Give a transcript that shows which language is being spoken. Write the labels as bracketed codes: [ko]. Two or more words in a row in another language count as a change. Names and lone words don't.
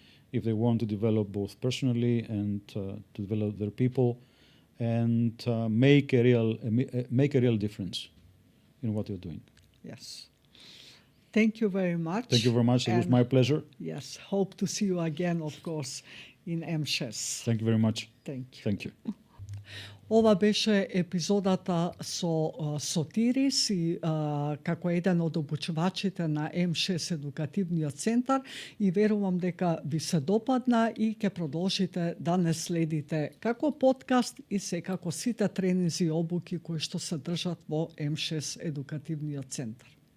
[en] If they want to develop both personally and to develop their people, and make a real difference in what you're doing. Yes. Thank you very much. Thank you very much. It was And my pleasure. yes, hope to see you again, of course, in M6. Thank you very much. Thank you. Thank you. [mk] Ова беше епизодата со Sotiris и како еден од обучувачите на М6 едукативниот центар и верувам дека ви се допадна и ќе продолжите да не следите како подкаст и секако сите тренинзи и обуки кои што се држат во М6 едукативниот центар.